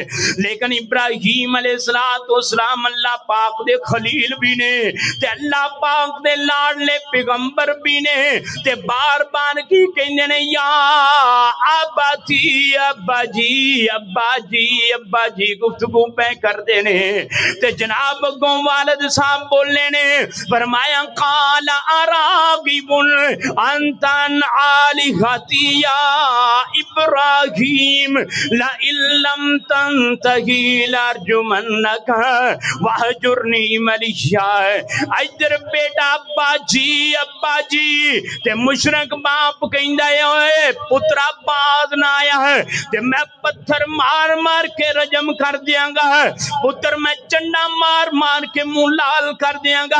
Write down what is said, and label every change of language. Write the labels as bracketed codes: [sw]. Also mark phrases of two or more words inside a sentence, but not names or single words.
[pa] لیکن ابراہیم علیہ السلام اللہ پاک دے خلیل بھی نے تے اللہ پاک دے لاڈلے پیغمبر بھی نے. تے بار بار کی کہندے نے [ar] یا اباتی [pa] ابا جی گفتگو پہ کر دے نے. تے جناب اگوں والد صاحب بولنے نے فرمایا [ar] قال اراغب انت عن آلہتی یا ابراہیم لئن لم تنتہی لارجمنک وہجرنی ملیہ. [pa] ادھر بیٹا ابا جی تے مشرک باپ کہندا ہے پترا باز نہ آیا ہے تے میں پتھر مار مار کے رجم کر دیاں گا. پتر میں چنڈا مار مار کے منہ لال کر دیاں گا.